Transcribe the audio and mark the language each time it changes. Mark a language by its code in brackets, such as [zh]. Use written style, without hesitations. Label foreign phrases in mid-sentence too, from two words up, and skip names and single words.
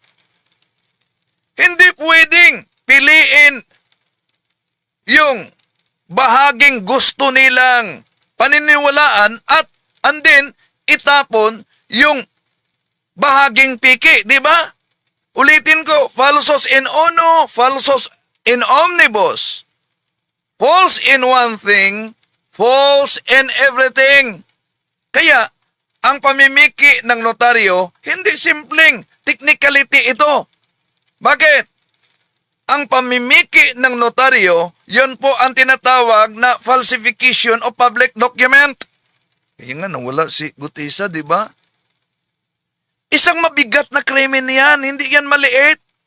[tl] Hindi pwedeng piliin yung bahaging gusto nilang paniniwalaan at [en] and then [tl] itapon yung bahaging piki, di ba? Ulitin ko, [la] falsos in uno, falsos in omnibus. [en] False in one thing, false in everything. [tl] Kaya, ang pamimiki ng notaryo, hindi simpleng technicality ito. Bakit? Ang pamimiki ng notaryo, yun po ang tinatawag na [en] falsification of public document. [tl] Kaya nga, nawala si Gutisa, di ba? Isang mabigat na krimen yan, hindi yan maliit.